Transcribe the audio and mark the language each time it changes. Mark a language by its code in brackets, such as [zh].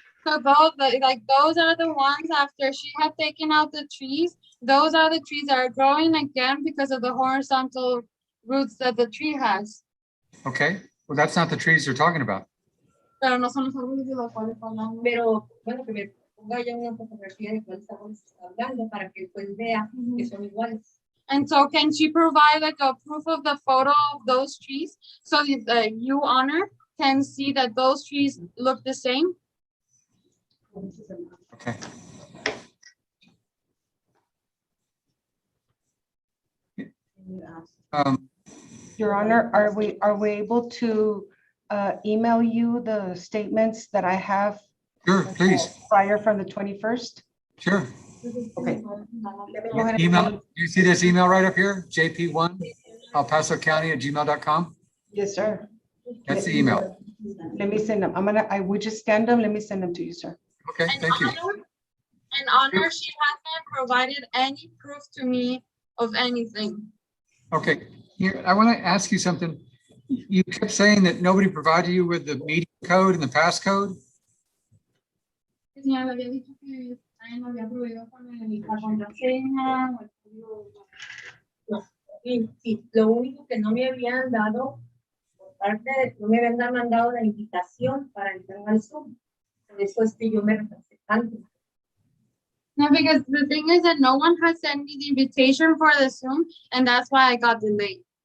[en] So those, like those are the ones after she had taken out the trees. Those are the trees that are growing again because of the horizontal roots that the tree has. Okay, well, that's not the trees they're talking about. [es] Pero no son los árboles de los cuales hablamos. Pero bueno, que me ponga ya una fotografía de cuáles árboles está hablando para que después vea que son iguales. [en] And so can she provide like a proof of the photo of those trees so that you, Honor, can see that those trees look the same? Okay. Your Honor, are we able to email you the statements that I have Sure, please, prior from the 21st? sure. Okay. Go ahead and- Email, you see this email right up here? JP1 El Paso County @gmail.com? Yes, sir. That's the email. Let me send them. I would just scan them. Let me send them to you, sir. Okay, And thank you. Honor, she hasn't provided any proof to me of anything. Okay, here, I want to ask you something. You kept saying that nobody provided you with the meeting code and the passcode. [es] Señora, había dicho que nadie nos había proveído con la contraseña o el código. No, y lo único que no me habían dado, por parte de, no me habían mandado la invitación para entrar al Zoom. Por eso es que yo me retrasé tanto. [en] No, because the thing is that no one has sent me the invitation for the Zoom, and that's why I got delayed.